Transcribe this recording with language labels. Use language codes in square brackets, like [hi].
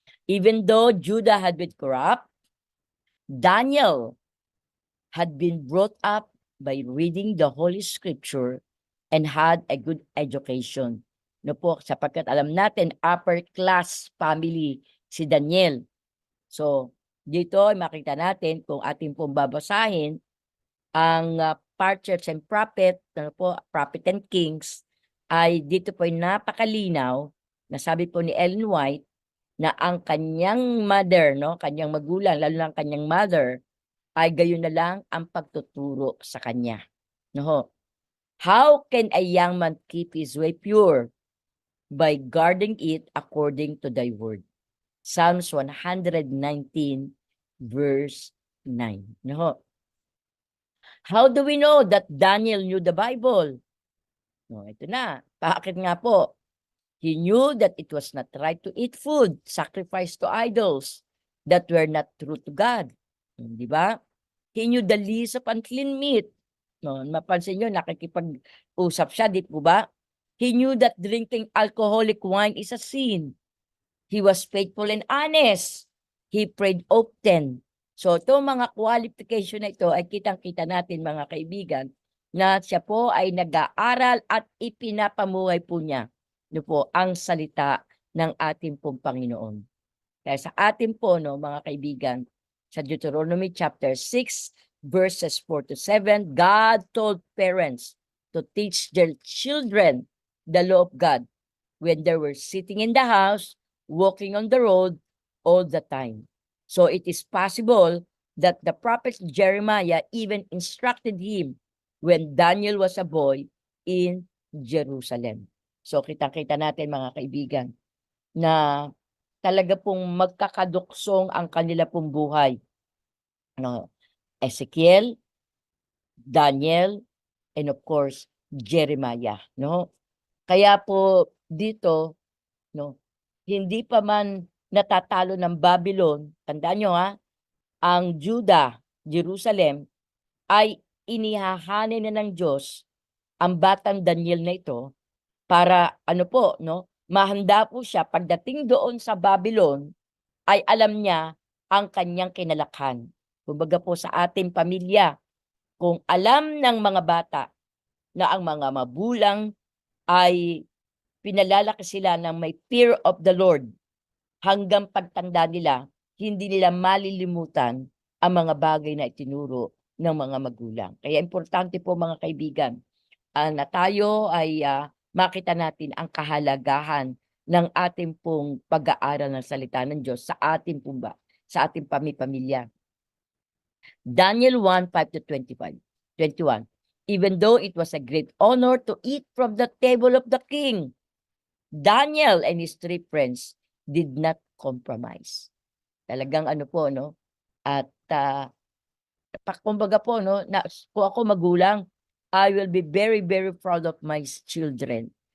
[en] Even though Judah had been corrupt, Daniel had been brought up by reading the Holy Scripture and had a good education. [tl] No po, sapagkat alam natin upper class family si Daniel. So, dito ay makita natin kung ating pong babasahin ang Patriarchs and Prophet, ano po, Prophet and Kings, ay dito po ay napakalinaw na sabi po ni Ellen White na ang kanyang mother, no, kanyang magulang, lalo na ang kanyang mother, ay gayon na lang ang pagtuturo sa kanya. No? [en] How can a young man keep his way pure? By guarding it according to thy word. Psalms 119 verse 9. No? How do we know that Daniel knew the Bible? [tl] No, ito na. Bakit nga po? [en] He knew that it was not right to eat food sacrificed to idols that were not true to God. [tl] Di ba? [en] He knew the list of unclean meat. [tl] No, mapansin nyo, nakikipag-usap siya, di po ba? [en] He knew that drinking alcoholic wine is a sin. He was faithful and honest. He prayed often. [tl] So, itong mga qualification na ito ay kitang-kita natin mga kaibigan na siya po ay nag-aaral at ipinapamuhay po niya po ang salita ng ating pong Panginoon. Kaya sa atin po, no, mga kaibigan, [en] sa Deuteronomy chapter 6, verses 4 to 7, God told parents to teach their children the law of God when they were sitting in the house, walking on the road all the time. So it is possible that the prophet Jeremiah even instructed him when Daniel was a boy in Jerusalem. [tl] So kitang-kita natin mga kaibigan na talaga pong magkakaduksong ang kanila pong buhay. No? [en] Ezekiel, Daniel, and of course, Jeremiah. No? [tl] Kaya po dito, no, hindi pa man natatalo ng Babylon, tandaan nyo ang Judah, Jerusalem, ay inihahanin na ng Diyos ang batang Daniel na ito para ano po, no, mahanda po siya pagdating doon sa Babylon ay alam niya ang kanyang kinalakhan. Kumbaga po sa ating pamilya, kung alam ng mga bata na ang mga magulang ay pinalalaki sila ng may fear of the Lord, hanggang pagtanda nila, hindi nila malilimutan ang mga bagay na itinuro ng mga magulang. Kaya importante po mga kaibigan, na tayo ay makita natin ang kahalagahan ng ating pong pag-aaral ng salita ng Diyos sa ating pamilya. [en] Daniel 1:5 to 21. Even though it was a great honor to eat from the table of the king, Daniel and his 3 friends did not compromise. [tl] Talagang ano po, no? At kumbaga po, no, na, kung ako magulang, [en] I will be very, very proud of my children.